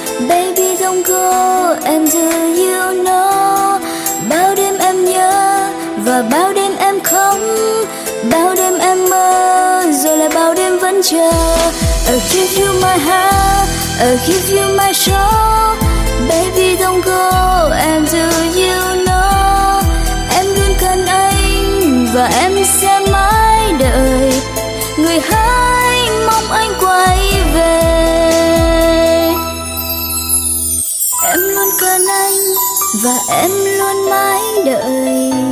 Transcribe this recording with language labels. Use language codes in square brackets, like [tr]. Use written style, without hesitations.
[en] Baby don't go and do you know. [vi] Bao đêm em nhớ và bao đêm em không, bao đêm em mơ rồi là bao đêm vẫn chờ. [en] I'll give you my heart, I'll give you my soul. Baby don't go and do you know. [vi] Em luôn cần anh và em sẽ mãi đợi. Người hãy mong anh quay về. Em luôn cần anh và em luôn mãi đợi.